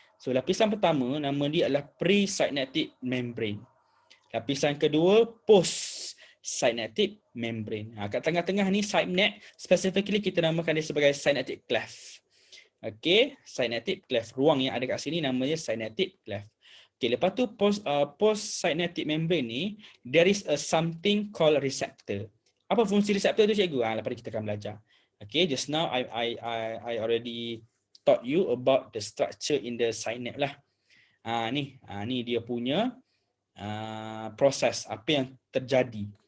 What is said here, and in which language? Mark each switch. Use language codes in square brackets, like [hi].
[ms] So lapisan pertama nama dia adalah pre-synaptic membrane. Lapisan kedua post-synaptic membrane. Kat tengah-tengah ni synapse, specifically kita namakan dia sebagai synaptic cleft. [en] Okay, synaptic cleft. [ms] Ruang yang ada kat sini namanya synaptic cleft. [en] Okay, [ms] lepas tu [en] post-synaptic membrane ni, there is a something called receptor. [ms] Apa fungsi receptor tu cikgu? Lepas ni kita akan belajar. [en] Okay, just now I already taught you about the structure in the synapse lah. [ms] Ni dia punya proses apa yang terjadi.